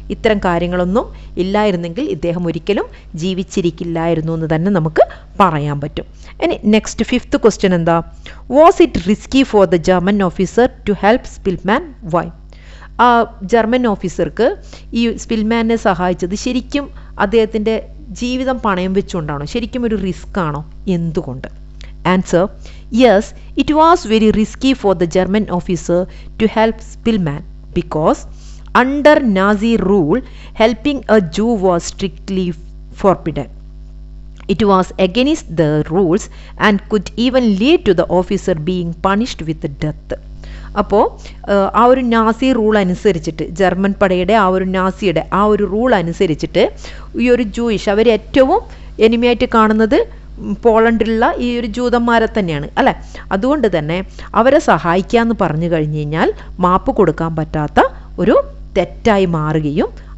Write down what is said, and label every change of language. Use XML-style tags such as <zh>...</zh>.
<ml>ഇത്തരം കാര്യങ്ങളൊന്നും ഇല്ലായിരുന്നെങ്കിൽ ഇദ്ദേഹം ഒരിക്കലും ജീവിച്ചിരിക്കില്ലായിരുന്നു എന്ന് തന്നെ നമുക്ക് പറയാൻ പറ്റും. ഇനി നെക്സ്റ്റ് ഫിഫ്ത്ത് ക്വസ്റ്റ്യൻ എന്താ?</ml> <en>Was it risky for the German officer to help Szpilman? Why?</en> <ml>ആ ജർമ്മൻ ഓഫീസർക്ക് ഈ സ്പിൽമാനെ സഹായിച്ചത് ശരിക്കും അദ്ദേഹത്തിൻ്റെ ജീവിതം പണയം വെച്ചുകൊണ്ടാണോ? ശരിക്കും ഒരു റിസ്ക് ആണോ? എന്തുകൊണ്ട്?</ml> <en>Answer: yes, it was very risky for the German officer to help Spillman because under Nazi rule, helping a Jew was strictly forbidden. It was against the rules and could even lead to the officer being punished with death.</en> <ml>അപ്പോൾ ആ ഒരു Nazi rule അനുസരിച്ചിട്ട്, German പടയുടെ ആ ഒരു rule അനുസരിച്ചിട്ട് ഈ ഒരു Jewish അവർ ഏറ്റവും എനിമിയായിട്ട് കാണുന്നത് പോളണ്ടിലുള്ള ഈ ഒരു ജൂതന്മാരെ തന്നെയാണ് അല്ലേ? അതുകൊണ്ട് തന്നെ അവരെ സഹായിക്കുക എന്ന് പറഞ്ഞു കഴിഞ്ഞു കഴിഞ്ഞാൽ മാപ്പ് കൊടുക്കാൻ പറ്റാത്ത ഒരു തെറ്റായി മാറുകയും</ml>